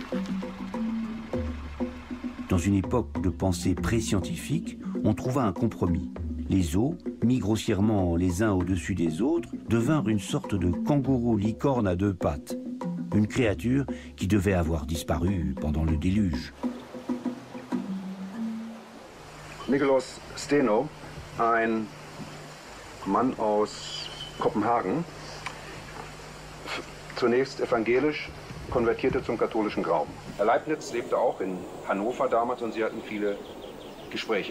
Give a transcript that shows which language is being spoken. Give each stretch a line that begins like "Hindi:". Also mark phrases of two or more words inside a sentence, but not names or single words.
French: Dans une époque de pensée pré-scientifique, on trouva un compromis. Les os, mis grossièrement les uns au-dessus des autres, devinrent une sorte de kangourou licorne à deux pattes, une créature qui devait avoir disparu pendant le déluge.
German: Nikolaus Steno, ein Mann aus Kopenhagen, zunächst evangelisch, konvertierte zum katholischen Glauben. Herr Leibniz lebte auch in Hannover damals und sie hatten viele Gespräche.